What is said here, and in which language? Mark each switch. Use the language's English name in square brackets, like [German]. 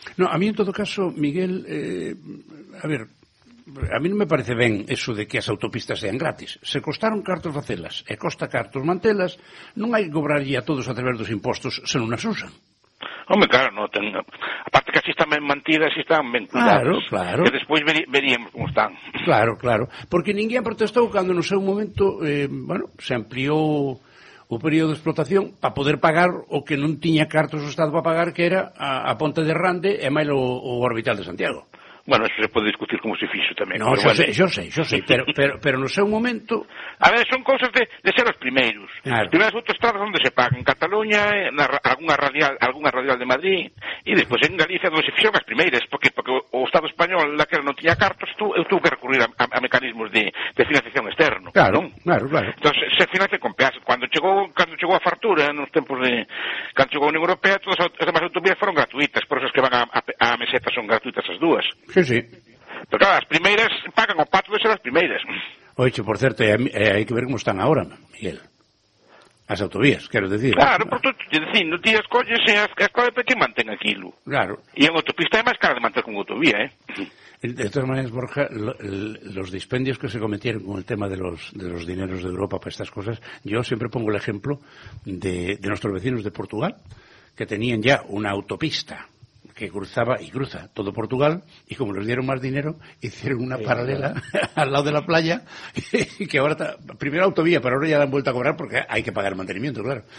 [Galician] No, a mí en todo caso, Miguel, a mí non me parece ben eso de que as autopistas sean gratis. Se costaron cartos facelas e costa cartos mantelas, non hai que cobrarlle a todos a través dos impostos se non as usan. Home, claro, non ten. Aparte que así están ben mantidas e están ben cuidadas. Claro, claro. Que despois veríamos como están. Claro, claro. Porque ninguén protestou cando no seu momento, se ampliou o período de explotación para poder pagar o que non tiña cartos o Estado para pagar, que era a Ponte de Rande e máis o Orbital de Santiago. [Spanish] Bueno, eso se puede discutir como [Galician] se fixo tamén. [Spanish] No, yo sé, pero no sé un momento. A ver, son cosas de ser los primeros. Claro. Las primeras autostradas donde se pagan, en Cataluña, en alguna radial de Madrid, y después en Galicia donde se fixaron las primeras, porque o Estado español, la que no tenía cartos, tuvo que recurrir a mecanismos de financiación externo. Claro, claro, claro. Entonces se financia con peajes. Cuando llegó a fartura, en los tiempos de... Cuando llegó a Unión Europea, todas las demás autovías fueron gratuitas, por eso es que van a meseta son gratuitas esas dos. Sí, sí. [Galician] Pero claro, as primeiras pagan o pato de ser as primeiras. Oixe, por certo, hai que ver como están ahora, Miguel. As autovías, quero decir. Claro, porque ti as colles e as cola de pe que mantén aquilo. Claro. E en autopista é máis cara de manter con autovía, [Spanish] De todas maneras, Borja, los dispendios que se cometieron con el tema de los dineros de Europa para estas cosas, yo siempre pongo el ejemplo de nuestros vecinos de Portugal, que tenían ya una autopista que cruzaba y cruza todo Portugal, y como les dieron más dinero, hicieron una paralela al lado de la playa, y que ahora está, primero autovía, pero ahora ya la han vuelto a cobrar porque hay que pagar el mantenimiento, claro.